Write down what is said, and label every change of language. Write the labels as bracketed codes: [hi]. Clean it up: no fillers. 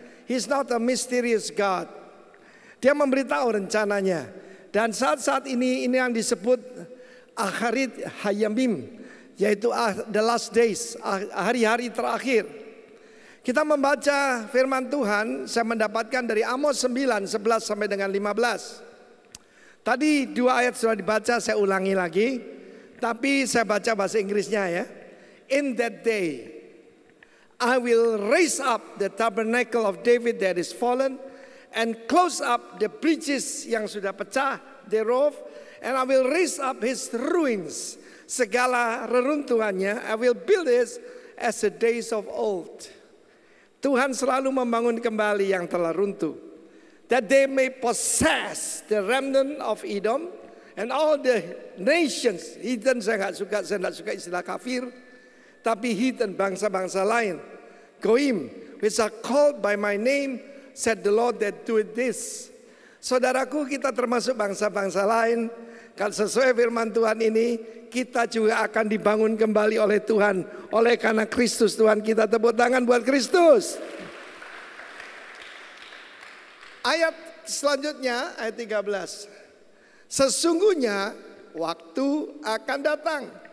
[en] He's not a mysterious God. [id] Dia memberitahu rencananya. Dan saat-saat ini yang disebut Akhirat Hayamim, yaitu [en] the last days, [id] hari-hari terakhir. Kita membaca firman Tuhan, saya mendapatkan dari Amos 9, 11 sampai dengan 15. Tadi 2 ayat sudah dibaca, saya ulangi lagi. Tapi saya baca bahasa Inggrisnya ya. [en] In that day, I will raise up the tabernacle of David that is fallen, and close up the breaches [id] yang sudah pecah [en] thereof, and I will raise up his ruins, [id] segala reruntuhannya, [en] I will build it as the days of old. [id] Tuhan selalu membangun kembali yang telah runtuh, [en] that they may possess the remnant of Edom and all the nations. Heathen [id] saya nggak suka istilah kafir, tapi [en] heathen [id] bangsa-bangsa lain, [en] Goim, which are called by my name, said the Lord that doeth this. [id] Saudaraku, kita termasuk bangsa-bangsa lain. Kalau sesuai firman Tuhan ini, kita juga akan dibangun kembali oleh Tuhan. Oleh karena Kristus Tuhan kita. Tepuk tangan buat Kristus. Ayat selanjutnya, ayat 13. Sesungguhnya waktu akan datang.